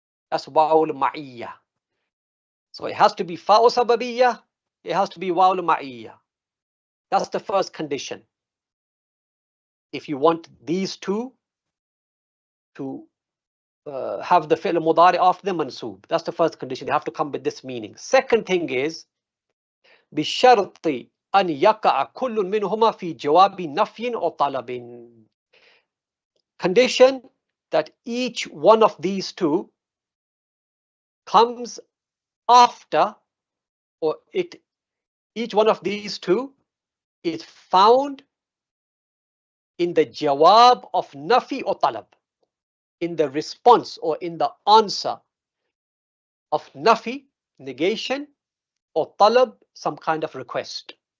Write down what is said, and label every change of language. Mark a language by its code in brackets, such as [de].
[en] That's wa'ul ma'iyya. So it has to be fa'u sababiyya, it has to be wa'ul ma'iyya. That's the first condition. If you want these two to have the fi'l mudari after the mansoob, that's the first condition. They have to come with this meaning. Second thing is [ar] بِشَرْطِ أَنْ يَقَعَ كُلٌّ مِّنْهُمَا فِي جَوَابِ نَفْيٍ أَوْ طَلَبٍ. [en] Condition that each one of these two comes after, or each one of these two is found in the jawab of nafi or talab, in the response or in the answer of nafi, negation, or talab, some kind of request.